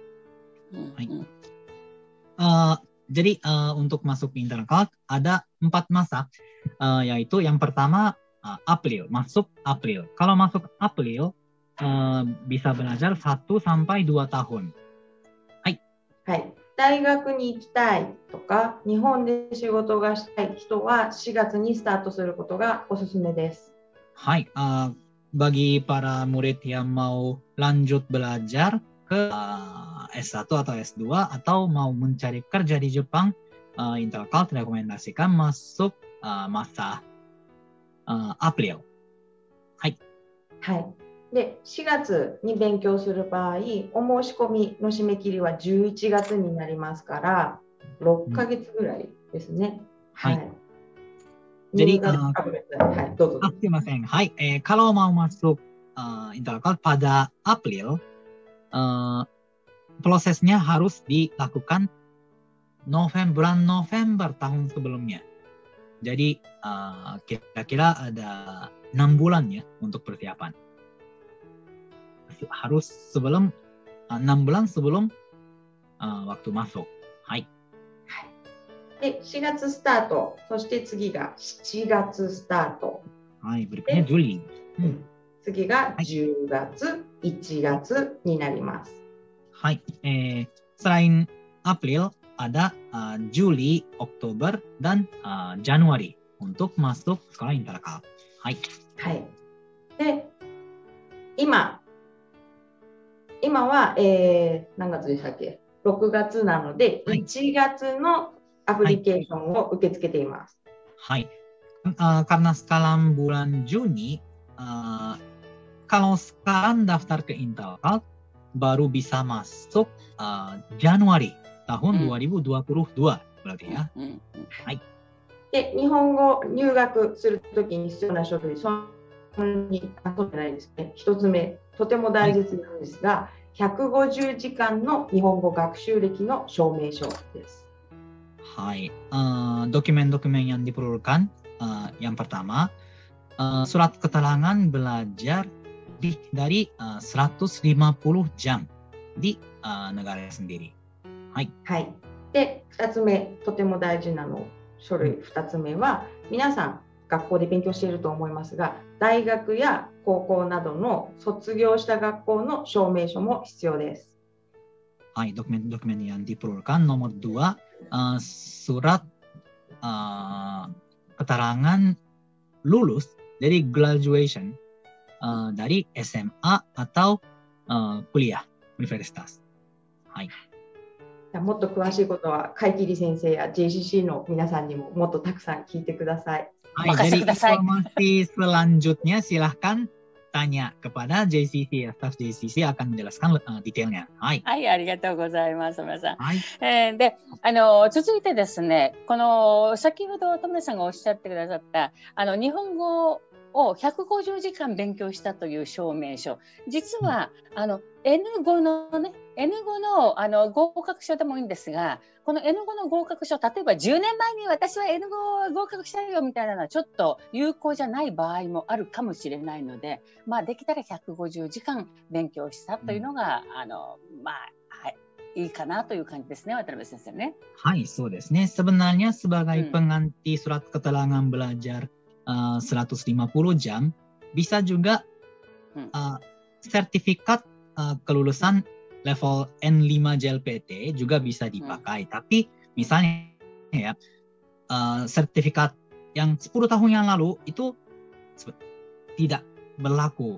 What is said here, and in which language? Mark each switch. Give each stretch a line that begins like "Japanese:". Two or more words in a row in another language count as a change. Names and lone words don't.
Indonesian: Jadi untuk masuk Intercult ada 4 masa, yaitu yang pertama April, masuk April. Kalau masuk April bisa belajar 1 sampai 2 tahun.
Japanese: はい。はい。大学に行きたいとか、日本で仕事がしたい人は4月にスタートすることがおすすめです。
Indonesian: はい。Bagi para murid yang mau lanjut belajar ke S1 atau S2 atau mau mencari kerja di Jepang, Intercult rekomendasikan masuk masa April.
Japanese: はい。はい。で、4月に勉強する場合、お申し込みの締め切りは11月になりますから、6ヶ月ぐらいですね。はい。
Indonesian: Jadi,
Japanese: どうぞ。
Indonesian: terima kasih. Hai, kalau mau masuk Intercult pada April, prosesnya harus dilakukan bulan November tahun sebelumnya. Jadi, kira-kira ada 6 bulan ya untuk persiapan. Harus sebelum 6 bulan sebelum waktu masuk.
Japanese: Hai. で、4月スタート、そして次が7月スタート。
Indonesian: はい、berikutnya Juli。
Japanese: 次が10月、1月になります。
Indonesian: はい、selain April ada Juli, Oktober dan Januari untuk masuk sekolah Intercult。
Japanese: はい。はい。で、今は、何月でしたっけ？6月なので、1月のアプリケーションを受け付けています。
Indonesian: はい。Karena sekarang bulan Juni, kalau sekarang daftar ke Intercult, baru bisa masuk Januari tahun 2022 berarti ya。
Japanese: はい。で、日本語入学するときに必要な書類、そこに取ってないですね。1つ目、とても大切なんですが、150時間の日本語学習歴の証明書です。
Indonesian: Hai, dokumen-dokumen yang diperlukan yang pertama surat keterangan belajar dari 150 jam di negara sendiri.
Japanese: はい。はい。で、2つ目、とても大事な書類2つ目は、皆さん学校で勉強していると思いますが、大学や高校などの卒業した学校の証明書も必要です。
Indonesian: はい、dokumen-dokumen yang diperlukan nomor 2, surat keterangan lulus dari graduation dari SMA atau kuliah universitas.
Japanese: はい。もっと詳しいことは、カイキリ先生や JCC の皆さんにももっとたくさん聞いてください。
Indonesian: はい、jadi informasi selanjutnya silahkan tanya kepada JCC ya, staff JCC akan menjelaskan detailnya.
Japanese: はい。はい、ありがとうございます、皆さん。はい。で、続いてですね、この先ほど田村さんがおっしゃってくださった日本語を150時間勉強したという証明書、実はN5 のね、N5 の合格書でもいいんですが、この N5 の合格書、例えば10年前に私は N5 合格したよみたいなのはちょっと有効じゃない場合もあるかもしれないので、まあできたら150時間勉強したというのが、まあ、はい、いいかなという感じですね、渡辺先生ね。はい、そうですね。
Indonesian: Sebenarnya sebagai pengganti surat keterangan belajar 150 jam, bisa juga sertifikat kelulusan level N5 JLPT juga bisa dipakai. Tapi misalnya ya, sertifikat yang 10 tahun yang lalu itu tidak berlaku.